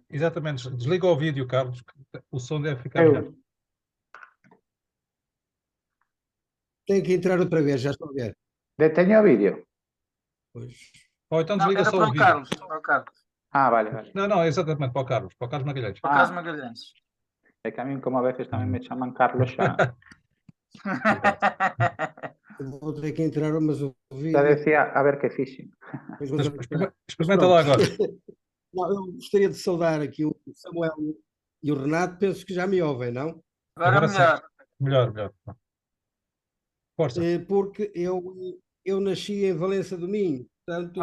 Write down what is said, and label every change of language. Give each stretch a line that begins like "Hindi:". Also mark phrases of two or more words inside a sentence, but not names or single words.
Portuguese: Exatamente. Desliga o vídeo, Carlos. O som deve ficar melhor.
Galician: Eu,
Portuguese: Tenho que entrar outra vez, já estou a ver.
Galician: deteño o vídeo. Pois.
Portuguese: Ou então Não, desliga era só para o o vídeo. Carlos. Para o Carlos.
Galician: Ah, vale, vale.
Portuguese: Não, exatamente, para o Carlos Magalhães. Para o Carlos Magalhães.
Galician: É que a mí como
Spanish: a veces
Galician: tamén me chaman Carlos xa.
Portuguese: Eu vou ter que entrar, mas o Já vídeo.
Galician: decía a ver que fixen.
Portuguese: Depois vou ter que entrar. Experimenta lá agora. Não, eu gostaria de saudar aqui o Samuel e o Renato, penso que já me ouvem, não? Agora Agora sim. melhor. Melhor. Força. Porque eu nasci em Valença do Minho, portanto,